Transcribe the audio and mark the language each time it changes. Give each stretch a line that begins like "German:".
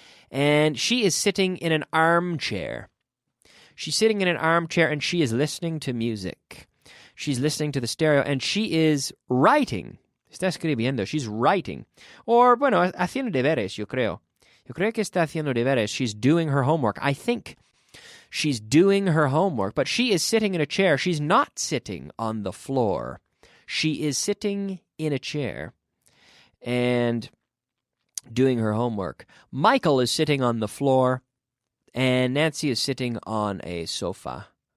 English: And she is sitting in an armchair. She's sitting in an armchair and she is listening to music. She's listening to the stereo and she is writing.
Spanish: Está escribiendo.
English: She's writing.
Spanish: Or, bueno, haciendo deberes, yo creo. Yo creo que está haciendo deberes.
English: She's doing her homework. I think she's doing her homework, but she is sitting in a chair. She's not sitting on the floor. She is sitting in a chair and doing her homework. Michael is sitting on the floor, and Nancy is sitting on a sofa.